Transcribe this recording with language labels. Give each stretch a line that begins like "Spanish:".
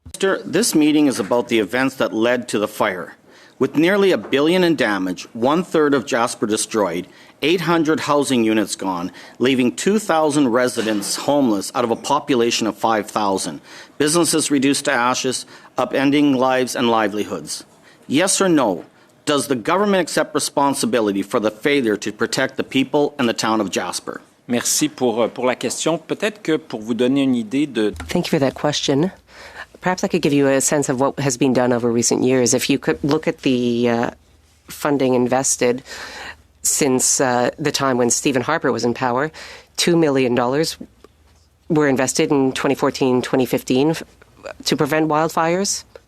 English: This meeting is about the events that led to the fire. With nearly $1 billion in damage, 1/3 of Jasper destroyed, 800 housing units gone, leaving 2,000 residents homeless out of a population of 5,000, businesses reduced to ashes, upending lives and livelihoods. Yes or no? Does the government accept responsibility for the failure to protect the people and the town of Jasper?
French: Merci pour la question. Peut-être que pour vous donner une idée de...
English: Thank you for that question. Perhaps I could give you a sense of what has been done over recent years. If you could look at the funding invested since the time when Stephen Harper was in power, $2 million were invested in 2014, 2015 to prevent wildfires.